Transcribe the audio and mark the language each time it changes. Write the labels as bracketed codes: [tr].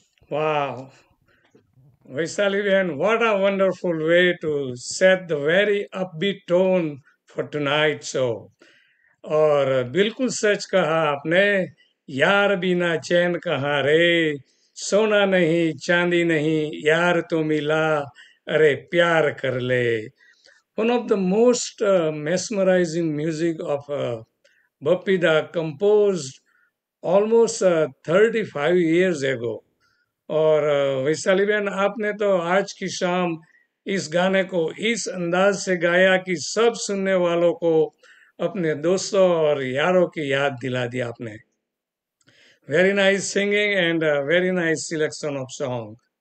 [en] Wow, Vaishali Behan, what a wonderful way to set the very upbeat tone for tonight's show. [hi] और बिल्कुल सच कहा आपने, यार बिना चैन कहाँ रे, सोना नहीं चांदी नहीं यार तो मिला, अरे प्यार कर ले. [en] One of the most mesmerizing music of Bappi Da, composed almost 35 years ago. [hi] और वैशाली बहन, आपने तो आज की शाम इस गाने को इस अंदाज से गाया कि सब सुनने वालों को अपने दोस्तों और यारों की याद दिला दी आपने. [en] Very nice singing and very nice selection of song.